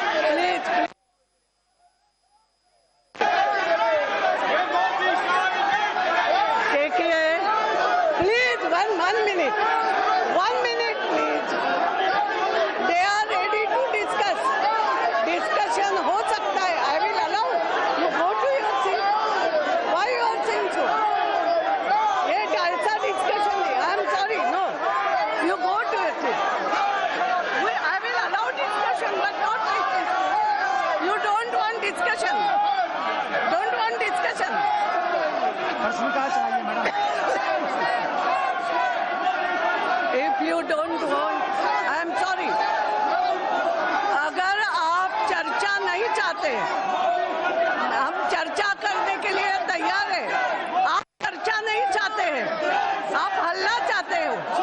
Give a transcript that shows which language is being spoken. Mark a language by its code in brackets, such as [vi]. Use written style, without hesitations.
[en] Please, please. Take it. Please, one minute. 1 minute, please. They are ready to discuss. Discussion [hi] हो सकता है. [en] I will allow. You go to your seat. Why you are saying so? [hi] ये ऐसा discussion है. [en] I am sorry. No. You go to your seat. I will allow discussion, but not like this. You don't want discussion. Don't want discussion. If you don't want, I am sorry. [hi] अगर आप चर्चा नहीं चाहते, हम चर्चा करने के लिए तैयार हैं। आप चर्चा नहीं चाहते हैं, आप हल्ला चाहते हो।